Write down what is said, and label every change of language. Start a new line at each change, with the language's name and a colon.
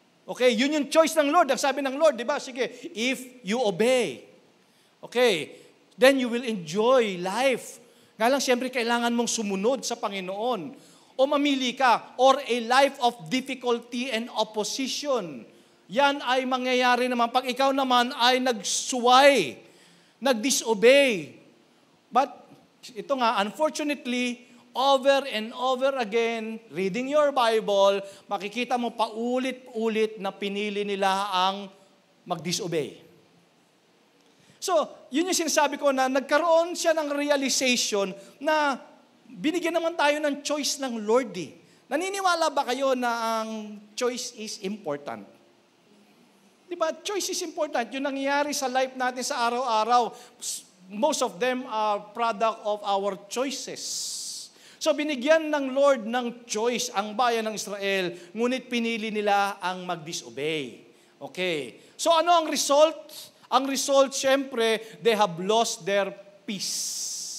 Filipino: Okay, yun yung choice ng Lord. Ang sabi ng Lord, di ba? Sige,
English: if you obey. Okay, then you will enjoy life.
Filipino: Nga lang, siyempre, kailangan mong sumunod sa Panginoon. O mamili ka,
English: or a life of difficulty and opposition.
Filipino: Yan ay mangyayari naman pag ikaw naman ay nagsuway, nag-disobey. But, ito nga,
English: unfortunately, over and over again, reading your Bible,
Filipino: makikita mo paulit-ulit na pinili nila ang mag-disobey. So, yun yung sinasabi ko na nagkaroon siya ng realization na binigyan naman tayo ng choice ng Lord eh. Naniniwala ba kayo na ang
English: choice is important?
Filipino: Di ba?
English: Choice is important.
Filipino: Yung nangyayari sa life natin sa araw-araw,
English: most of them are product of our choices.
Filipino: So binigyan ng Lord ng choice ang bayan ng Israel, ngunit pinili nila ang mag-disobey. Okay. So ano ang result? Ang result, syempre,
English: they have lost their peace.